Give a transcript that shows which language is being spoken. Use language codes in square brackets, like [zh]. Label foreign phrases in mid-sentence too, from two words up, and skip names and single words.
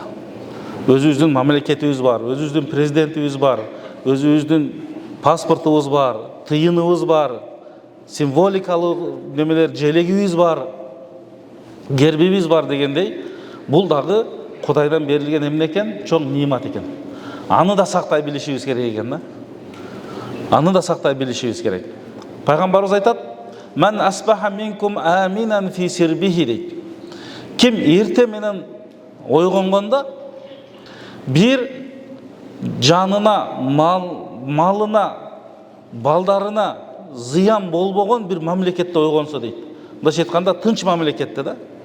[ky] Өзүбүздүн мамлекетибиз бар, өзүбүздүн президентибиз бар, өзүбүздүн паспортубуз бар, тыйыныбыз бар, символикалык немелер желегибиз бар, гербибиз бар дегендей, бул дагы Кудайдан берилген эмне экен? Чоң немат экен. Аны да сактай билишибиз керек экен да. Аны да сактай билишибиз керек. Пайгамбарыбыз айтат: [ar] "من أصبح منكم آمنا في سربه" [ky] дейт. Ким эрте менен ойгонгондо бир жанына, малына, балдарына зыян болбогон бир мамлекетте ойгонсо дейт. Мындайча айтканда тынч мамлекетте да.